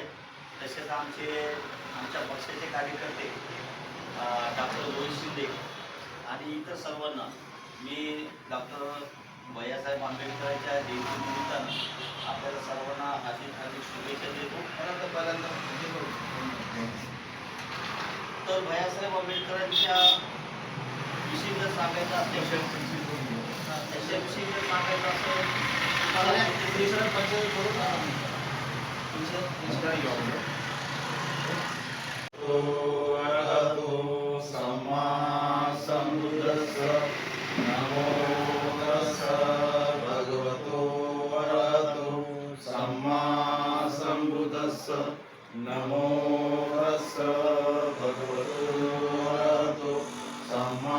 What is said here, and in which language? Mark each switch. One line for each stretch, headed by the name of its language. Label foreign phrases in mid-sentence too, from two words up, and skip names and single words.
Marathi: तसेच आमच्या पक्षाचे कार्यकर्ते डॉक्टर रोहित शिंदे आणि इतर सर्वांना मी डॉक्टर भैयासाहेब आंबेडकरांच्या जयंतीनिमित्तानं आपल्याला सर्वांना हार्दिक शुभेच्छा देतो। तर भैयासाहेब आंबेडकरांच्या विषयी जर सांगायचं असेल त्याच्याविषयी जर सांगायचं असेल
Pali: नमो तस्स भगवतो अरहतो सम्मा सम्बुद्धस्स नमो तस्स भगवतो अरहतो सम्मा